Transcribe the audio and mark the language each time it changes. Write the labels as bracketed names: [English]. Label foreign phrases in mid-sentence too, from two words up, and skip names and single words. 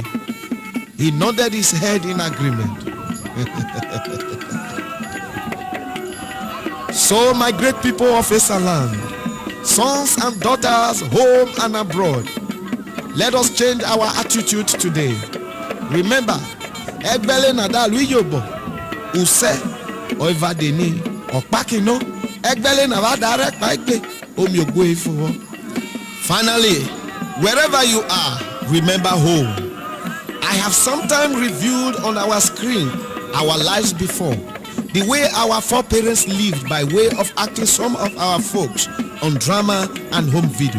[English] He nodded his head in agreement. So my great people of Esan land, sons and daughters home and abroad, let us change our attitude today. Remember, [Esan] Egbele Nadalu Yobo, Use, Oivadeni, Okpakino, Egbele Navadare Paike, Omyogwe. [English] Finally, wherever you are, remember home. I have sometimes reviewed on our screen our lives before, the way our foreparents lived by way of acting some of our folks on drama and home video.